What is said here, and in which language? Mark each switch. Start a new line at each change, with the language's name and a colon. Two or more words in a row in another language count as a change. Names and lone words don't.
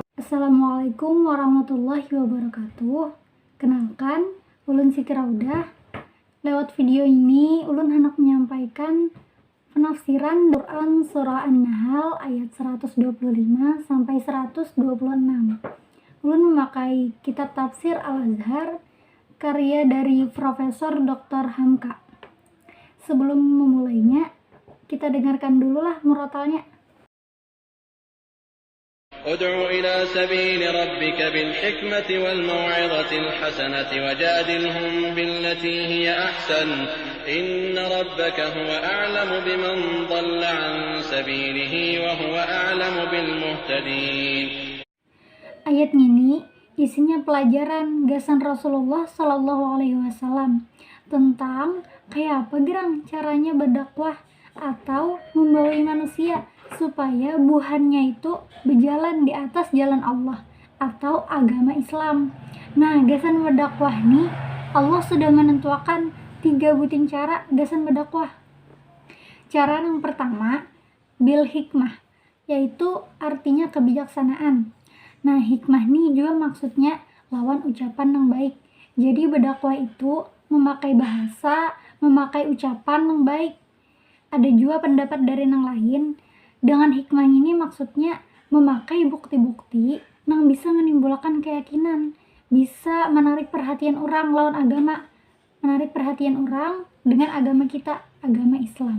Arabic: السلام عليكم ورحمة الله وبركاته.
Banjar: Kenalkan, Ulun
Arabic: Siti Raudah.
Indonesian: Lewat video ini, Ulun hendak menyampaikan penafsiran Quran Surah An-Nahl ayat 125 sampai 126. Ulun memakai kitab tafsir Al-Azhar karya dari Profesor Dr. Hamka. Sebelum memulainya, kita dengarkan dululah murotalnya.
Arabic: ادع إلى سبيل ربك بالحكمة والموعظة الحسنة وجادلهم بالتي هي أحسن إن ربك هو أعلم بمن ضل عن سبيله وهو أعلم بالمهتدين.
Banjar: Ayat ini isinya pelajaran gasan Rasulullah
Arabic: صلى الله عليه وسلم
Banjar: tentang kayak apa gerang caranya berdakwah atau membawa manusia supaya buhannya itu berjalan di atas jalan Allah atau agama Islam. Nah, gasan berdakwah nih Allah sudah menentukan 3 buting cara gasan berdakwah.
Indonesian: Cara yang pertama
Arabic: بالحكمة,
Indonesian: yaitu artinya kebijaksanaan.
Banjar: Nah, hikmah nih juga maksudnya lawan ucapan yang baik.
Indonesian: Jadi berdakwah itu memakai bahasa, memakai ucapan yang baik. Ada juga pendapat dari yang lain, dengan hikmah ini maksudnya memakai bukti-bukti yang bisa menimbulkan keyakinan, bisa menarik perhatian orang lawan agama, menarik perhatian orang dengan agama kita, agama Islam.